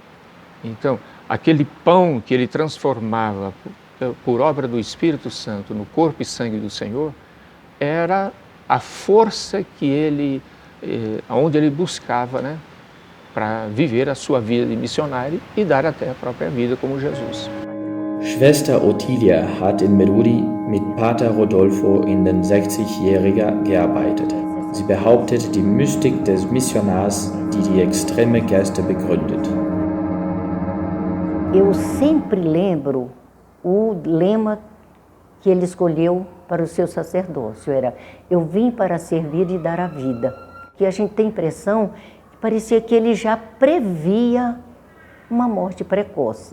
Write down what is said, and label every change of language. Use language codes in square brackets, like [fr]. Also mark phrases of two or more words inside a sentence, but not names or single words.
[pt] Então, aquele pão que ele transformava por obra do Espírito Santo no corpo e sangue do Senhor, era a força que ele, onde ele buscava, né, para viver a sua vida de missionário e dar até a própria vida como Jesus. [de] Schwester Ottilia hat in Meruri mit Pater Rodolfo in den 60-Jähriger gearbeitet. Sie behauptet die Mystik des Missionars, die extreme Geste begründet. [pt] Eu sempre lembro o lema que ele escolheu para o seu sacerdócio, era: eu vim para servir e dar a vida. Que a gente tem a impressão que parecia que ele já previa uma morte precoce.